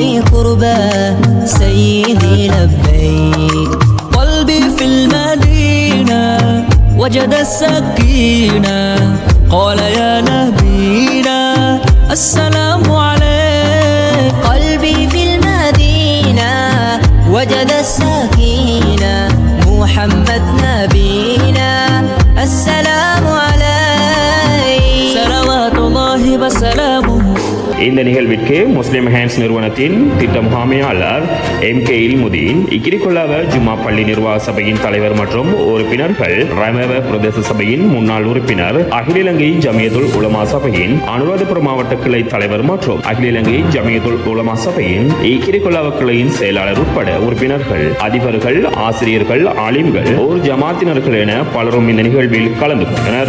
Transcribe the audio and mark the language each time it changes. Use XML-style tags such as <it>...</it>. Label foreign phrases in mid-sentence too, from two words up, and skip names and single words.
<ar>كربا سيدي لبيك قلبي في المدينة وجد السكينة قال يا نبينا السلام عليك قلبي في المدينة وجد السكينة محمد نبينا السلام عليك صلوات الله وسلامه.</ar> <ta>இந்த நிகழ்விற்கு முஸ்லிம் ஹேண்ட்ஸ் நிறுவனத்தின் திட்ட முகாமையாளர் MK இல்முதீன், இக்கிரிகொல்லாவ ஜும்மா பள்ளி நிர்வாக சபையின் தலைவர் மற்றும் உறுப்பினர்கள், ரமவ பிரதேச சபையின் முன்னாள் உறுப்பினர், அகில இலங்கை ஜமியத்துல் உலமா சபையின் அனுராதபுரம் மாவட்ட கிளை தலைவர் மற்றும் அகில இலங்கை ஜமியத்துல் உலமா சபையின் இக்கிரிகொல்லாவ கிளையின் செயலாளர் உட்பட உறுப்பினர்கள், அதிபர்கள், ஆசிரியர்கள், ஆலிம்கள், ஒரு ஜமாத்தினர்கள் என பலரும் இந்த நிகழ்வில் கலந்து கொண்டனர்.</ta>